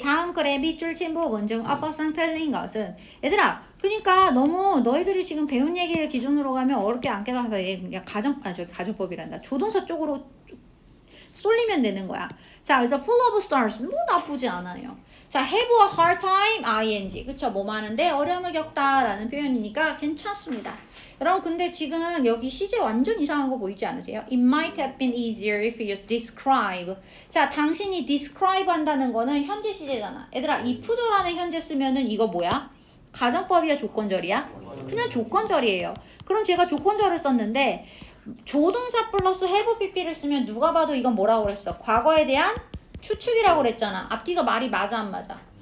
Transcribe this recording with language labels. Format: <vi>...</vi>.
<ko>다음 글의 밑줄 친 부분 중 어법상 틀린 것은 얘들아 그러니까 너무 너희들이 지금 배운 얘기를 기준으로 가면 어렵게 안 깨봐서 그냥 가정법이란다. 조동사 쪽으로 쏠리면 되는 거야. 자, 그래서 full of stars 뭐 나쁘지 않아요. 자, have a hard time ing 그쵸? 뭐 많은데 어려움을 겪다 라는 표현이니까 괜찮습니다. 여러분 근데 지금 여기 시제 완전 이상한 거 보이지 않으세요?</ko> <en>It might have been easier if you describe.</en> <ko>자, 당신이 describe 한다는 거는 현재 시제잖아. 얘들아 이 푸절 안에 현재 쓰면은 이거 뭐야? 가정법이야 조건절이야? 그냥 조건절이에요. 그럼 제가 조건절을 썼는데 조동사 플러스 have pp를 쓰면 누가 봐도 이건 뭐라고 그랬어? 과거에 대한 추측이라고 그랬잖아. 앞뒤가 말이 맞아 안 맞아?</ko>